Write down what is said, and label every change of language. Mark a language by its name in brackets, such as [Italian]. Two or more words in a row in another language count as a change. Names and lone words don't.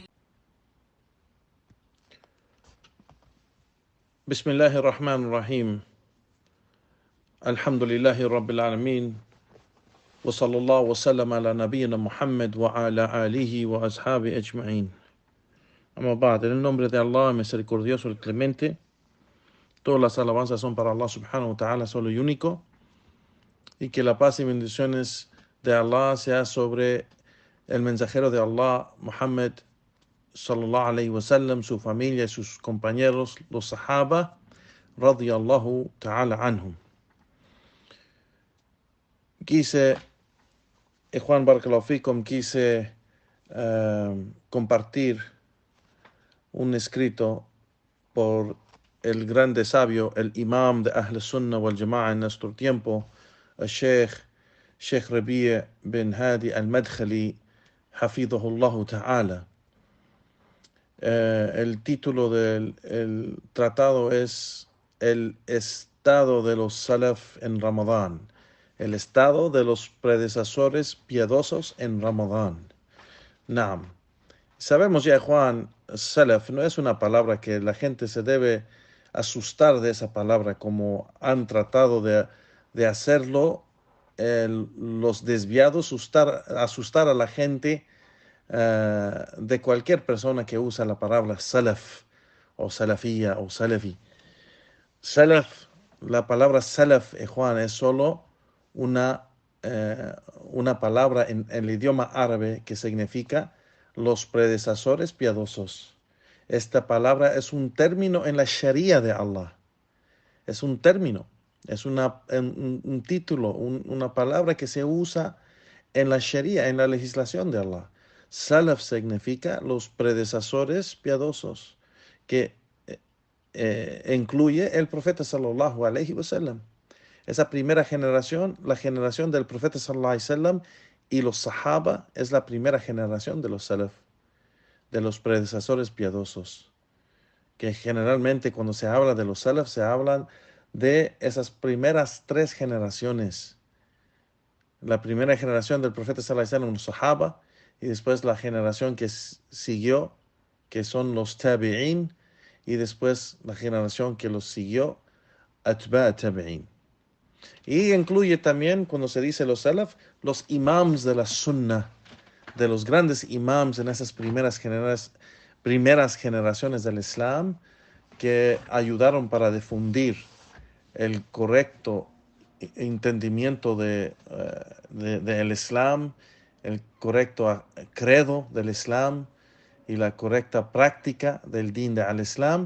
[Arabic] بسم الله الرحمن الرحيم. الحمد لله رب العالمين وصلى الله وسلم على نبينا Muhammad وعلى آله وأصحابه أجمعين. أما بعد, [Spanish] en el nombre de Allah, misericordioso, el clemente, todas las alabanzas son para Allah [Arabic] سبحانه وتعالى, [Spanish] solo y único, y que la paz y bendiciones de Allah sea sobre el mensajero de Allah, Muhammad [Arabic] صلى الله عليه وسلم, [Spanish] su familia y sus compañeros, los sahaba, [Arabic] رضي الله تعالى عنهم. [Spanish] Quise, Juan [Arabic] بارك الله فيكم, [Spanish] quise compartir un escrito por el grande sabio, el imam de [Arabic] أهل السنة والجماعة [Spanish] en nuestro tiempo, el Sheikh Rabi' bin Hadi al-Madkhali, [Arabic] حفظه الله تعالى. [Spanish] El título del tratado es El estado de los salaf en Ramadán, el estado de los predecesores piadosos en Ramadán. Naam. Sabemos ya, Juan, salaf no es una palabra que la gente se debe asustar de esa palabra, como han tratado de hacerlo los desviados, asustar a la gente de cualquier persona que usa la palabra salaf o salafía o salafi. Salaf, la palabra salaf, Juan, es solo una palabra en el idioma árabe que significa los predecesores piadosos. Esta palabra es un término en la Sharia de Allah. Es un término, es un título, una palabra que se usa en la Sharia, en la legislación de Allah. Salaf significa los predecesores piadosos, que incluye el profeta [Arabic] صلى الله عليه وسلم. [Spanish] Esa primera generación, la generación del profeta [Arabic] صلى الله عليه وسلم, [Spanish] y los sahaba es la primera generación de los salaf, de los predecesores piadosos. Que generalmente cuando se habla de los salaf se habla de esas primeras tres generaciones. La primera generación del profeta [Arabic] صلى الله عليه وسلم, [Spanish] los sahaba, y después la generación que siguió, que son los tabi'in, y después la generación que los siguió, [Arabic] أتباع التابعين. [Spanish] Y incluye también, cuando se dice los salaf, los imams de la sunnah, de los grandes imams en esas primeras generaciones del Islam, que ayudaron para difundir el correcto entendimiento del Islam, el correcto credo del Islam y la correcta práctica del din de al-Islam.